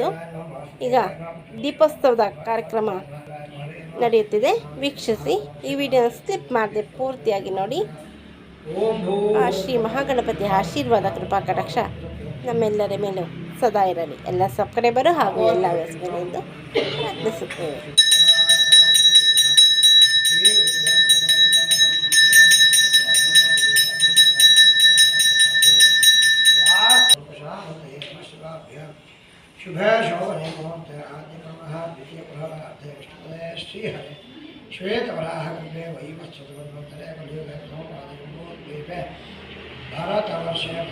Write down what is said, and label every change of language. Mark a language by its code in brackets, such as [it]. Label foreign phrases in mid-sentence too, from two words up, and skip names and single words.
[kn] ಈಗ ದೀಪೋತ್ಸವದ ಕಾರ್ಯಕ್ರಮ ನಡೆಯುತ್ತಿದೆ, ವೀಕ್ಷಿಸಿ. ಈ ವಿಡಿಯೋನ ಸ್ಕಿಪ್ ಮಾಡದೆ ಪೂರ್ತಿಯಾಗಿ ನೋಡಿ. ಆ ಶ್ರೀ ಮಹಾಗಣಪತಿ ಆಶೀರ್ವಾದ ಕೃಪಾ ಕಟಾಕ್ಷ ನಮ್ಮೆಲ್ಲರ ಮೇಲೂ ಸದಾ ಇರಲಿ. ಎಲ್ಲ ಸಬ್ಸ್ಕ್ರೈಬರು ಹಾಗೂ ಎಲ್ಲ ವ್ಯವಸ್ಥೆಗಳಿಂದ ಪ್ರಾರ್ಥಿಸುತ್ತೇವೆ. [sa] शुभ शोभने मुहूर्ते आद्यप्रमः द्वितीयप्रहरार्थे विष्णुपदे श्रीहरे श्वेतवराहकुम्भे वैवस्वतमन्वन्तरे कलियुगद्वैपे भारतवर्षे